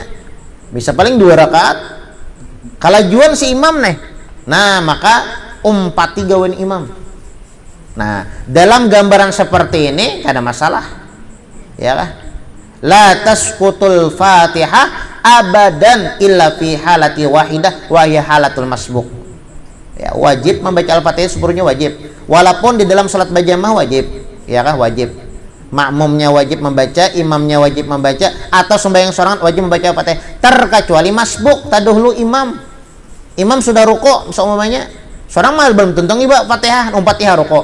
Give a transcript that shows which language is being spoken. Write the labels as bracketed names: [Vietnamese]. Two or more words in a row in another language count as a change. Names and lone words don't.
[Banjar] Bisa paling 2 rakaat. Kalajuan si imam nih. Nah, maka umpati gawen imam. Nah, dalam gambaran seperti ini kada masalah. Ya kah? [Arabic] لا تسقط الفاتحة أبدا إلا في حالة واحدة وهي حالة المسبوق. [Indonesian] Ya, wajib membaca Al-Fatihah seluruhnya wajib. Walaupun di dalam salat berjamaah wajib. [Banjar] Ya kah? [Indonesian] Wajib. Makmumnya wajib membaca, imamnya wajib membaca, atau sembahyang seorang wajib membaca Al-Fatihah, terkecuali masbuk taduhlu imam. [Banjar] Imam sudah ruku' seumpamanya, seorang mal belum tuntung iba Fatihah, Fatihah ruku'.